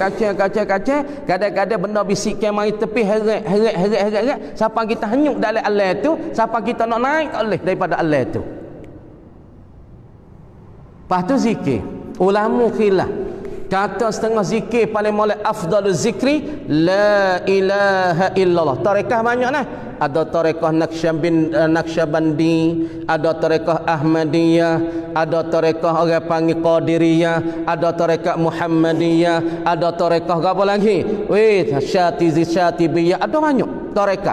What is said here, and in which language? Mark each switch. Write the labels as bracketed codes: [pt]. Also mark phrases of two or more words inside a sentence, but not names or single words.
[ms] Kadang-kadang benda bisikkan mari tepi heret. Siapa kita hanyut dalam alam tu, siapa kita nak naik tak boleh daripada alam tu. Lepas tu zikir, ulama khilaf, kata setengah zikir paling molek [ar] أفضل الذكر لا إله إلا الله. [ms] Tarekah banyak nah. Ada tarekah Naqsyabandi, ada tarekah Ahmadiyah, ada tarekah orang panggil Qadiriyah, ada tarekah Muhammadiyah, ada tarekah apa lagi? Syatibiyah, ada banyak tarekah.